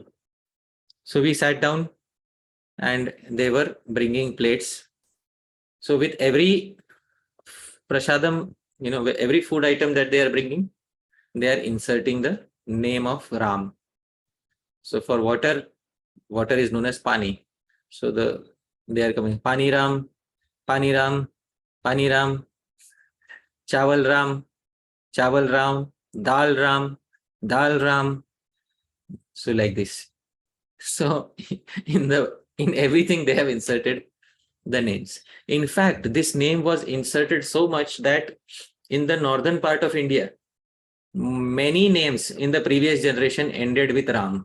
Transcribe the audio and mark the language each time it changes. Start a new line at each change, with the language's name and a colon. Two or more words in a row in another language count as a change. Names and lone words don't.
English: So we sat down and they were bringing plates. So with every prasadam, every food item that they are bringing, they are inserting the name of Ram. So for water is known as Pani. So they are coming
Hindi: पानी राम, पानी राम, पानी राम, चावल राम, चावल राम, दाल राम, दाल राम.
English: So like this. So in everything they have inserted the names. In fact, this name was inserted so much that in the northern part of India, many names in the previous generation ended with Ram.